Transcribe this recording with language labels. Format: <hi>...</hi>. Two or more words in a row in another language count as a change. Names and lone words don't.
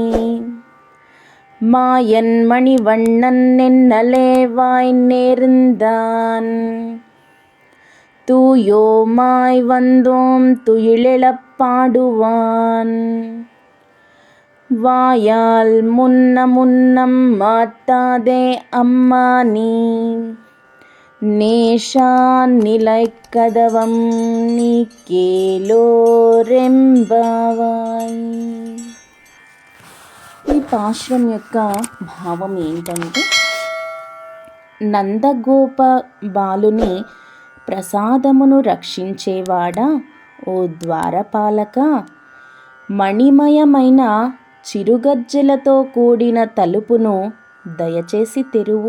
<ta>மாயன் மணிவண்ணன் நென்னலேவாய் நேர்ந்தான் தூயோமாய் வந்தோம் துயிலெழப் பாடுவான் வாயால் முன்னம் மாட்டாதே அம்மா நீ நேஷான் நிலை கதவம் நீ కేలోరెంబావాయ్.</ta> <te>ఈ పాశ్రం యొక్క భావం ఏంటంటే, నందగోప బాలుని ప్రసాదమును రక్షించేవాడా, ఓ ద్వారపాలక, మణిమయమైన చిరుగజ్జలతో కూడిన తలుపును దయచేసి తెరువు.</te>